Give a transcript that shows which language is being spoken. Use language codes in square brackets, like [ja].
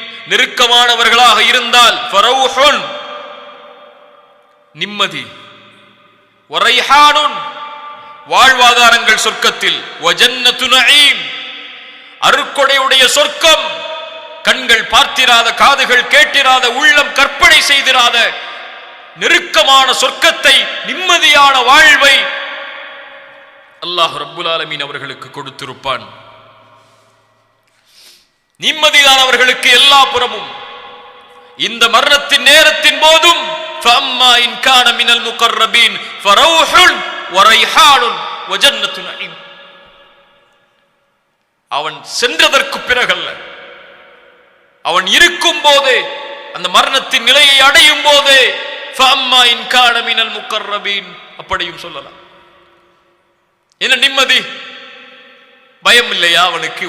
[ta] நெருக்கமானவர்களாக இருந்தால் ஃபரௌஹுன், நிம்மதி, வரைஹானுன், வாழ்வாதாரங்கள் சொர்க்கத்தில், வஜன்னத்து நஈம், அருக்கொடையுடைய சொர்க்கம், கண்கள் பார்த்திராத, காதுகள் கேட்டிராத, உள்ளம் கற்பனை செய்திராத நெருக்கமான சொர்க்கத்தை, நிம்மதியான வாழ்வை அல்லாஹ் ரப்புல் ஆலமீன் அவர்களுக்கு கொடுத்திருப்பான். நிம்மதிதான் அவர்களுக்கு எல்லா புறமும். இந்த மரணத்தின் நேரத்தின் போதும் [ar] فَأَمَّا إِنْ كَانَ مِنَ الْمُقَرَّبِينَ فَرَوْحٌ وَرَيْحَانٌ وَجَنَّةُ نَعِيمٍ. [ta] அவன் சென்றதற்கு பிறகல்ல, அவன் இருக்கும் போதே, அந்த மரணத்தின் நிலையை அடையும் போதே [ar] فَأَمَّا إِنْ كَانَ مِنَ الْمُقَرَّبِينَ [ta] அப்படியும் சொல்லலாம். என்ன நிம்மதி, பயம் இல்லையா அவனுக்கு?